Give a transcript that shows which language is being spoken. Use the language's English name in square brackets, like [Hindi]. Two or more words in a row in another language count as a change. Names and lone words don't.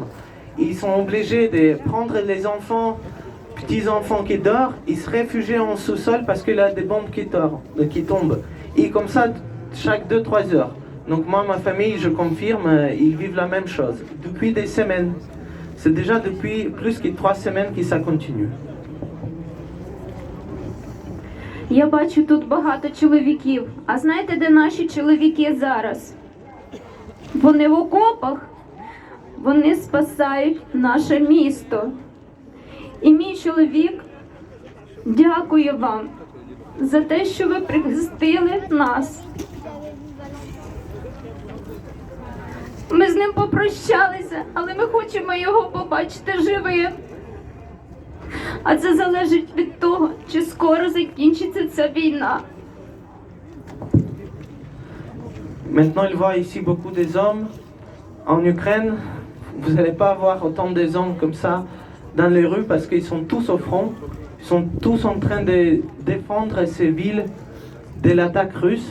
[French] Ils sont obligés de prendre les enfants, petits-enfants qui dorment, ils se réfugient en sous-sol parce qu'il y a des bombes qui tombent. Et comme ça, chaque 2-3 heures. Donc moi, ma famille, je confirme, ils vivent la même chose. Depuis des semaines. C'est déjà depuis plus que 3 semaines que ça continue. [Ukrainian] Я бачу тут багато чоловіків. А знаєте, де наші чоловіки зараз? Вони в окопах, вони спасають наше місто. І мій чоловік дякує вам за те, що ви прихистили нас. Ми з ним попрощалися, але ми хочемо його побачити живим. А це залежить від того, чи скоро закінчиться ця війна. [French] Maintenant, il voit ici beaucoup des hommes. En Ukraine, vous n'allez pas avoir autant des hommes comme ça dans les rues parce qu'ils sont tous au front. Ils sont tous en train de défendre ces villes de l'attaque russe.